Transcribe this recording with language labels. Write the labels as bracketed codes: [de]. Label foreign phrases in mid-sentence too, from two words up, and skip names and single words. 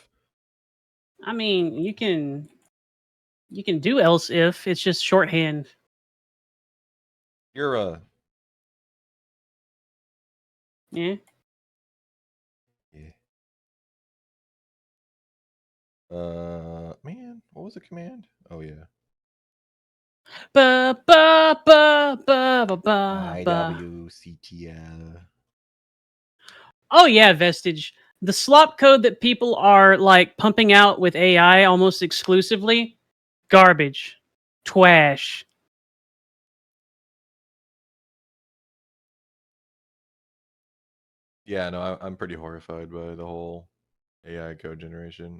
[en] I mean, you can do else if, it's just shorthand. You're a Yeah. yeah. Man, what was the command? Oh yeah. Ba ba ba ba ba ba ba. IWCTL. Oh yeah, Vestige. The slop code that people are like pumping out with AI almost exclusively, garbage, twash. Yeah, no, I'm pretty horrified by the whole AI code generation.